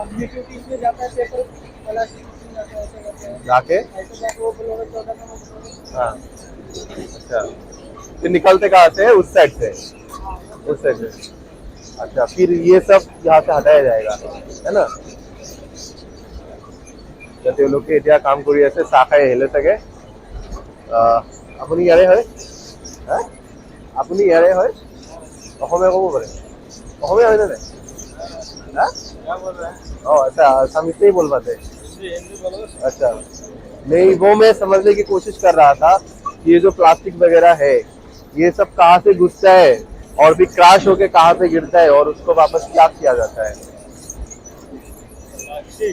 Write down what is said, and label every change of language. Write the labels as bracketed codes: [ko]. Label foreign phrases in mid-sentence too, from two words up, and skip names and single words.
[hi] मिट्टी उट्टी इसमें जाता है, पेपर प्लास्टिक इसमें जाता है, ऐसे करते हैं। जाके ऐसे जाके वो फ्लोर 14 नंबर हाँ अच्छा फिर निकलते कहाँ से है, उस साइड से, उस साइड से अच्छा फिर ये सब यहाँ से हटाया जाएगा है ना? [as] যাতে তেওঁলোকে এতিয়া কাম কৰি আছে চাহ খাই আহিলে চাগে আপুনি ইয়াৰে হয় হা আপুনি ইয়াৰে হয় অসমীয়া ক'ব পাৰে অসমীয়া হয়নে নাই হা [hi] क्या बोल रहा है? अच्छा असमी से ही बोल पाते हिंदी हिंदी बोलो। अच्छा नहीं वो मैं समझने की कोशिश कर रहा था कि ये जो प्लास्टिक वगैरह है ये सब कहाँ से घुसता है और भी क्रैश होके कहाँ पे गिरता है और उसको वापस क्या किया जाता है? प्लास्टिक